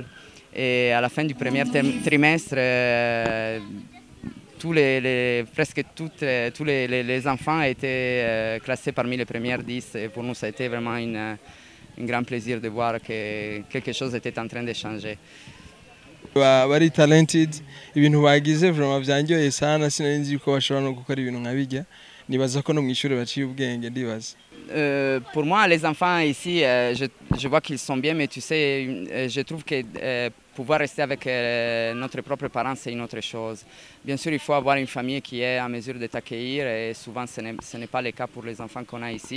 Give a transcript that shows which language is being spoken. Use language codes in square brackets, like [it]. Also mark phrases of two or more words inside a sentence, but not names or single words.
[fr] Et à la fin du premier trimestre, presque tous les enfants étaient classés parmi les premières 10. Et pour nous, ça a été vraiment un grand plaisir de voir que quelque chose était en train de changer. [rn] bari talented ibintu bagize vraiment byangiye sana sinari ko bashobora no gukora ibintu nkabijya nibaza ko no mwishuri baciye ubwenge ndibaza. [fr] Pour moi les enfants ici je vois qu'ils sont bien mais tu sais je trouve que pouvoir rester avec notre propre parent c'est une autre chose. Bien sûr il faut avoir une famille qui est en mesure de t'accueillir et souvent ce n'est pas le cas pour les enfants qu'on a ici.